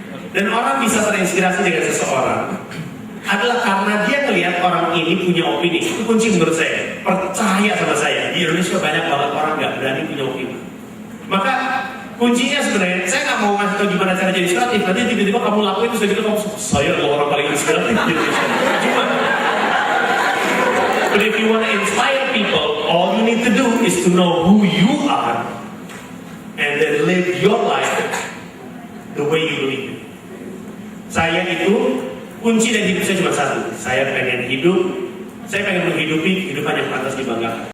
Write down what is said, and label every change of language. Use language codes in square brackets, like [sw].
[id] Dan orang bisa terinspirasi dengan seseorang adalah karena dia melihat orang ini punya opini. Itu kunci menurut saya. Percaya sama saya, di Indonesia banyak banget orang nggak berani punya opini. Maka kuncinya sebenarnya, saya nggak mau ngasih tahu gimana cara jadi inspiratif. Nanti tiba-tiba kamu lakuin itu, saya adalah orang paling inspiratif di Indonesia. [en] Cuma, but if you want to inspire people, all you need to do is to know who you are and then live your life the way you believe it. [id] Saya itu, kunci dari hidup saya cuma satu. Saya pengen menghidupi kehidupan yang pantas dibanggakan.